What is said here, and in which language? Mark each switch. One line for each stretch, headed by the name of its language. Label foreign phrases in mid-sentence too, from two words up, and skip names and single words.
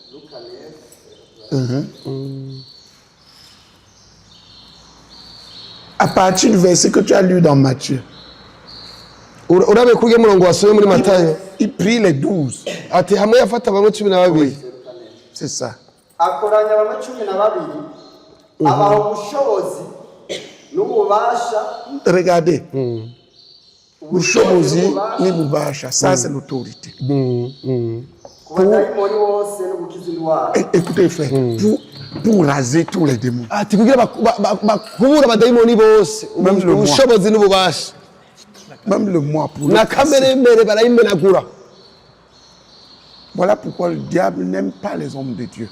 French: À partir du verset que tu as lu dans Matthieu, il prie les 12. Oui. C'est ça. Regardez.
Kinyarwanda: Bushobozi ni bubasha.
French: Ça, c'est l'autorité. Écoutez, frère, pour raser tous les démons. Même le moi pour le voilà pourquoi le diable n'aime pas les hommes de Dieu.